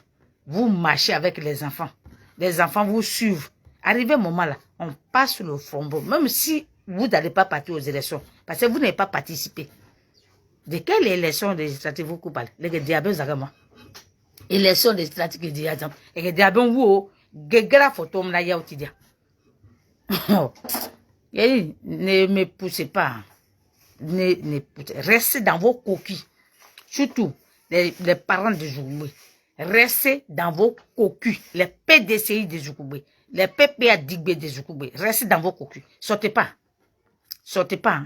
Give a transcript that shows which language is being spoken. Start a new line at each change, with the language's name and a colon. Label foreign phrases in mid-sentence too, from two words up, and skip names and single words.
French: Vous marchez avec les enfants. Les enfants vous suivent. Arrivé un moment là, on passe le flambeau. Même si vous n'allez pas partir aux élections, parce que vous n'avez pas participé. De quelle élection législative vous parlez? Les diables, zagama. Élection législative, les diables. Les diables, vous, gégara photo, m'la ya otidia. Ne me poussez pas. Restez dans vos coquilles. Surtout, les parents de Zoukoubé. Restez dans vos coquilles. Les PDCI de Zoukoubé. Les PPA Digbe de Zoukoubé. Restez dans vos coquilles. Sortez pas. Sortez pas. Hein.